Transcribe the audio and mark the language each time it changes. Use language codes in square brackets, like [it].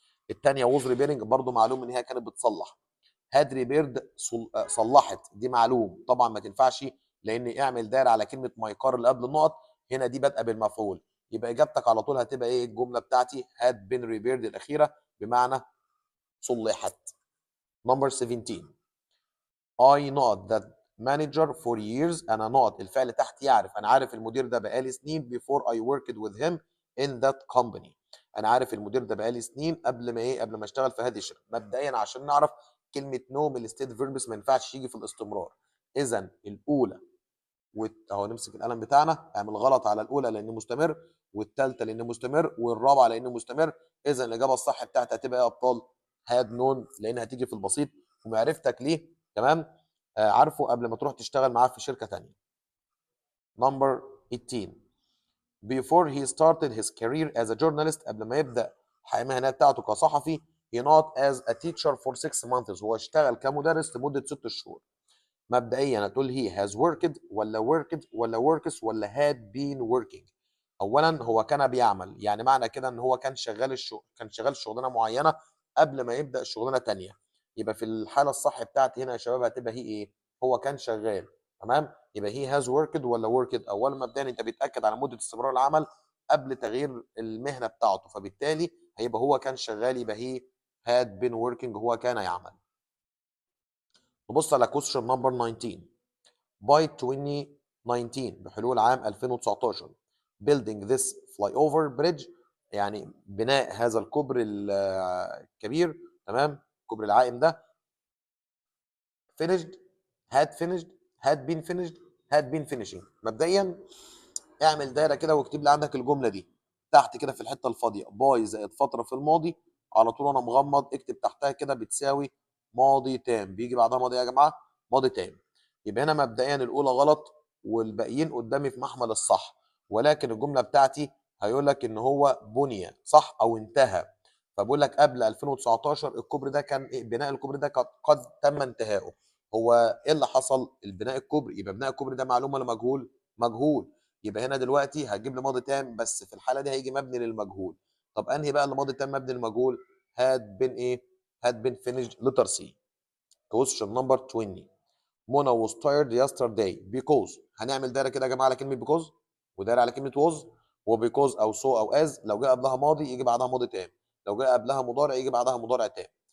[ar] الثانيه ووز ريبيرنج برضو معلوم ان هي كانت بتصلح. هاد ريبيرد صلحت، دي معلوم طبعا ما تنفعش، لان اعمل دايره على كلمه ماي كار اللي قبل النقط، هنا دي بادئه بالمفعول. يبقى اجابتك على طول هتبقى ايه؟ الجمله بتاعتي هاد بين ريبيرد الاخيره بمعنى صلحت. نمبر 17. [en] I not that manager for years. [ar] انا not الفعل تحت يعرف، انا عارف المدير ده بقالي سنين [en] before I worked with him in that company. [ar] انا عارف المدير ده بقالي سنين قبل ما ايه؟ قبل ما اشتغل في هذه الشركه. مبدئيا عشان نعرف كلمه نو من الستيت فيربس ما ينفعش يجي في الاستمرار. اذا الاولى اهو نمسك القلم بتاعنا، اعمل غلط على الاولى لانه مستمر، والثالثه لانه مستمر، والرابعه لانه مستمر. اذا الاجابه الصح بتاعتها هتبقى ايه يا ابطال؟ هاد نون، لان هتيجي في البسيط. ومعرفتك ليه، تمام؟ عارفه قبل ما تروح تشتغل معاه في شركه ثانيه. نمبر 18. [en] before he started his career as a journalist. [ar] قبل ما يبدا الحياه المهنيه بتاعته كصحفي [en] he not as a teacher for 6 months. [ar] هو اشتغل كمدرس لمده 6 شهور. مبدئيا هتقول [en] he has worked ولا worked ولا works ولا had been working. [ar] اولا هو كان بيعمل، يعني معنى كده ان هو كان شغال كان شغال شغلانه معينه قبل ما يبدا شغلانه ثانيه. يبقى في الحاله الصح بتاعتي هنا يا شباب هتبقى هي ايه؟ هو كان شغال، [en] تمام؟ يبقى he has worked ولا worked. [ar] اولا مبدئيا انت بتاكد على مده استمرار العمل قبل تغيير المهنه بتاعته، فبالتالي هيبقى هو كان شغال، يبقى [en] he had been working، [ar] هو كان يعمل. نبص على [en] question number 19. by 2019 [ar] بحلول عام 2019 [en] building this flyover bridge، [ar] يعني بناء هذا الكوبري الكبير، [en] تمام، الكوبري العائم ده، finished had finished had been finished had been finishing. [ar] مبدئيا اعمل دايره كده واكتب لي عندك الجمله دي تحت كده في الحته الفاضيه، باي زائد فتره في الماضي، على طول انا مغمض اكتب تحتها كده بتساوي ماضي تام. بيجي بعدها ماضي يا جماعه؟ ماضي تام. يبقى هنا مبدئيا الاولى غلط والباقيين قدامي في محمل الصح، ولكن الجمله بتاعتي هيقول لك ان هو بني صح او انتهى. فبقول لك قبل 2019 الكوبري ده كان إيه؟ بناء الكوبري ده قد تم انتهائه. هو ايه اللي حصل؟ البناء الكوبري، يبقى بناء الكوبري ده معلوم ولا مجهول؟ مجهول. يبقى هنا دلوقتي هتجيب لي ماضي تام، بس في الحاله دي هيجي مبني للمجهول. طب انهي بقى اللي ماضي تام مبني للمجهول؟ had been ايه؟ [en] had been finished. letter C. question number 20. Mona was tired yesterday because. [ar] هنعمل دايره كده يا جماعه على كلمه because، ودايره على كلمه was، وبيكوز او so او as لو جه قبلها ماضي يجي بعدها ماضي تام، لو جه قبلها مضارع يجي بعدها مضارع تام.